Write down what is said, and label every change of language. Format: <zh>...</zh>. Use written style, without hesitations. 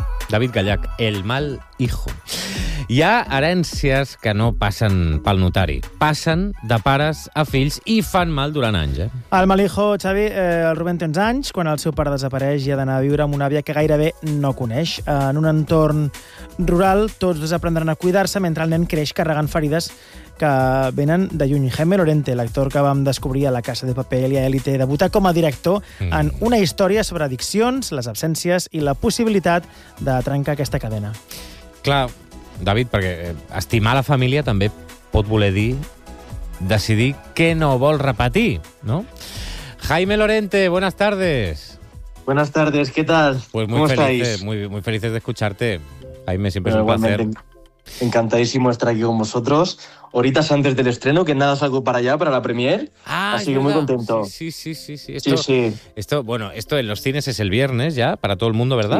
<es>David Gallac, el mal hijo.</es> <ca>Hi ha herències que no passen pel notari. Passen de pares a fills i fan mal durant anys, eh? El mal hijo, Xavi, el Rubén té uns anys. Quan el seu pare desapareix, hi ha d'anar a viure amb una àvia que gairebé no coneix. En un entorn rural, tots dos aprendran a cuidar-se mentre el nen creix carregant ferides que venen de lluny. Jaime Lorente, l'actor que vam descobrir a La Casa de Papel i a Élite, debuta com a director en una història sobre addiccions, les absències i la possibilitat de trencar aquesta cadena. Clar, David, perquè estimar la família també pot voler dir decidir què no vol repetir, no?</ca> <es>Jaime Lorente, buenas tardes. Buenas tardes, ¿qué tal? Pues muy felices, muy, muy felices de escucharte, Jaime, siempre es un placer. Encantadísimo estar aquí con vosotros. Horitas antes del estreno, que nada, salgo para allá, para la premiere. Ah, así que muy contento. Sí, sí, sí. Sí. Esto, sí, sí. Esto, bueno, esto en los cines es el viernes ya, para todo el mundo, ¿verdad?</es>